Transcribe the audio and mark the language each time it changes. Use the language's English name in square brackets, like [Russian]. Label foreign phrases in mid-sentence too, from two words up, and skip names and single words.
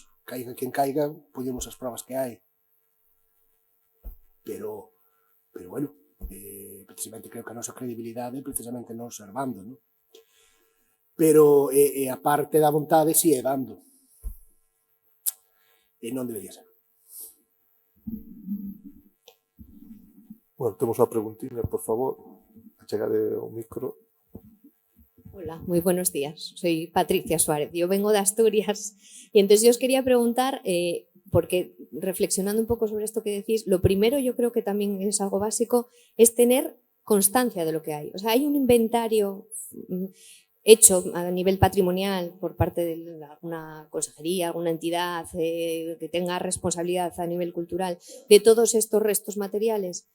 [Galician] Caiga quen caiga, poñemos as probas que hai. Pero bueno, precisamente creo que a nosa credibilidade é precisamente non servando, non? Pero a parte da vontade si é dando. e non debería ser. Bueno, temos unha preguntinha, por favor. Achegade o micro. [Spanish] Hola, muy buenos días. Soy Patricia Suárez. Yo vengo de Asturias y entonces yo os quería preguntar, porque reflexionando un poco sobre esto que decís, lo primero yo creo que también es algo básico, es tener constancia de lo que hay. O sea, hay un inventario hecho a nivel patrimonial por parte de alguna consejería, alguna entidad que tenga responsabilidad a nivel cultural de todos estos restos materiales.